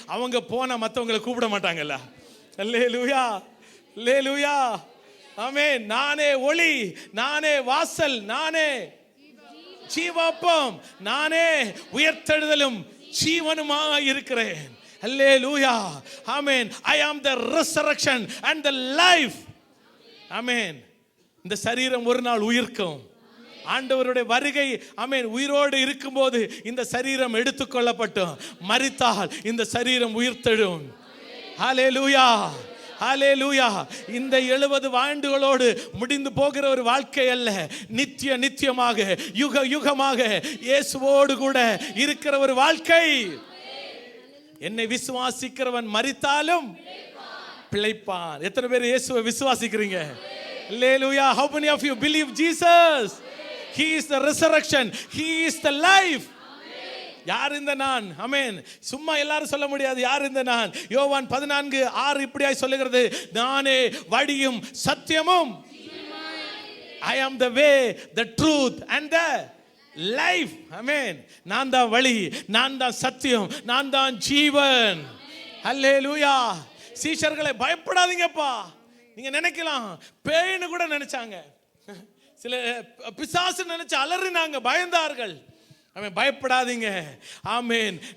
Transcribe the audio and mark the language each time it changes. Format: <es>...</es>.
<ta>அவங்க போனா மற்றவங்களை கூப்பிட மாட்டாங்கல்ல. அல்லேலூயா. அல்லேலூயா. ஆமே. நானே ஒளி, நானே வாசல், நானே ஜீவாப்பம், நானே உயிர்த்தெழுதலும் ஜீவனுமாய் இருக்கிறேன். அல்லேலூயா. ஆமென்.</ta> <en>I am the resurrection and the life.</en> <ta>ஆமென். இந்த சரீரம் ஒரு நாள் உயிர்க்கும். ஆண்டவருடைய வருகை ஆமென் உயிரோடு இருக்கும்போது இந்த சரீரம் எடுத்துக்கொள்ளப்படும். மரித்தால் இந்த சரீரம் உயிர்த்தெழும். ஹல்லேலூயா. ஹல்லேலூயா. இந்த 70 ஆண்டுகளோடு முடிந்து போகிற ஒரு வாழ்க்கை அல்ல. நித்தியமாக யுகமாக இயேசுவோடு கூட இருக்கிற ஒரு வாழ்க்கை. என்னை விசுவாசிக்கிறவன் மரித்தாலும் பிழைப்பான். எத்தனை பேர் இயேசுவை விசுவாசிக்கிறீங்க? அல்லேலூயா.</ta> <en>How many of you believe Jesus? He is the resurrection. He is the life.</en> <ta>யார் இந்த நான்? ஆமென். சும்மா எல்லாரும் சொல்ல முடியாது. யார் இந்த நான்? யோவான் 14:6 இப்படியாய் சொல்லுகிறது, நானே வழியும் சத்தியமும்</ta> <en>I am the way, the truth and the life. Amen.</en> <ta>நான் தான் வழி, நான் தான் சத்தியம், நான் தான் ஜீவன். ஹல்லேலூயா. சீஷர்களை பயப்படாதீங்கப்பா. நீங்க நினைக்கலாம் பேய்னு கூட நினைச்சாங்க, சில பிசாசு நினைச்சு அலறினாங்க, பயந்தார்கள். ஆமென். பயப்படாதீங்க. ஆமென்.</ta>